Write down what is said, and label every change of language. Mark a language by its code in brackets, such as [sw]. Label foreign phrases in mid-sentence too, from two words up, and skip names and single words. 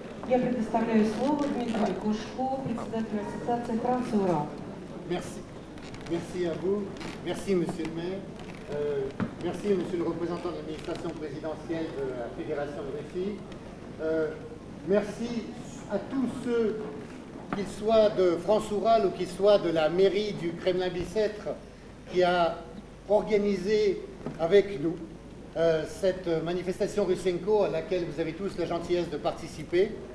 [ru] Я предоставляю слово Дмитрию Глушко, председателю ассоциации «Франция-Урал». [fr] Merci. Merci à vous. Merci, monsieur le maire. Merci, monsieur le représentant de l'administration présidentielle de la Fédération de Russie. Merci à tous ceux, qu'ils soient de France-Oural ou qu'ils soient de la mairie du Kremlin-Bicêtre, qui a organisé avec nous cette manifestation Russenko à laquelle vous avez tous la gentillesse de participer.